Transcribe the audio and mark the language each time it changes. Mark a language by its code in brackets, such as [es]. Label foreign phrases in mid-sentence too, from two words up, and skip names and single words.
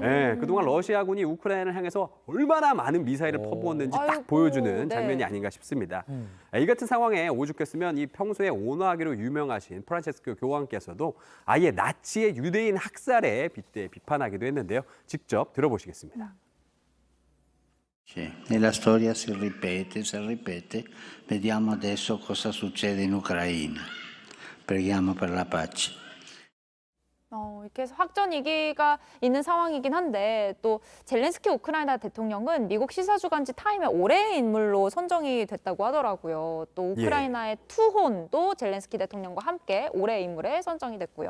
[ko] 네, 그동안 러시아군이 우크라이나를 향해서 얼마나 많은 미사일을 퍼부었는지 딱 보여주는 장면이 아닌가 싶습니다. 이 같은 상황에 오죽했으면 이 평소에 온화하기로 유명하신 프란체스코 교황께서도 아예 나치의 유대인 학살에 빗대 비판하기도 했는데요. 직접 들어보시겠습니다. [it] E la storia si ripete, vediamo adesso cosa succede in Ucraina. Preghiamo per la pace. [ko] 이렇게 확전 위기가 있는 상황이긴 한데 또 젤렌스키 우크라이나 대통령은 미국 시사주간지 타임의 올해의 인물로 선정이 됐다고 하더라고요. 또 우크라이나의 투혼도 젤렌스키 대통령과 함께 올해의 인물에 선정이 됐고요.